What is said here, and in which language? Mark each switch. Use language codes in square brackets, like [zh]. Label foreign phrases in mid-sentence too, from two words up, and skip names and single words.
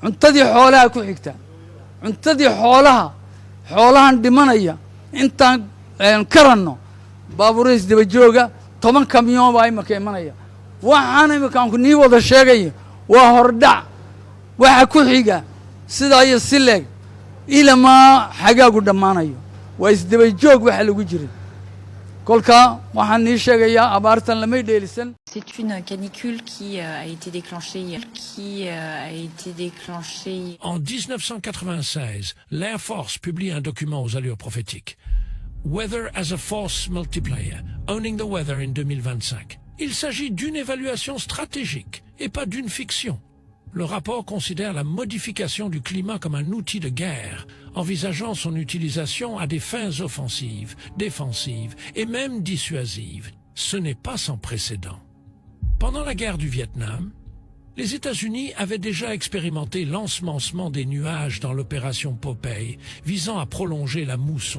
[so] cuntadii xoolaha ku xigta cuntadii xoolahan dhimanaya intaan karanno baabuurays daba jooga 10 kamyoon baa imaka imanaya waxaan imakaan nii wada sheegayo waa hordhac waxa ku xiga sidaa iyo si leeg ilamaa xagaagu dhammaanayo waa isdaba joog waxa lagu jiray kolka waxaan nii sheegayaa abaartan lamay dheelisan. [fr] C'est une canicule qui a été déclenchée. En 1996, l'Air Force publie un document aux allures prophétiques. [en] Weather as a Force Multiplier, Owning the Weather in 2025. [fr] Il s'agit d'une évaluation stratégique et pas d'une fiction. Le rapport considère la modification du climat comme un outil de guerre, envisageant son utilisation à des fins offensives, défensives et même dissuasives. Ce n'est pas sans précédent. Pendant la guerre du Vietnam, les États-Unis avaient déjà expérimenté l'ensemencement des nuages dans l'opération Popeye, visant à prolonger la mousson.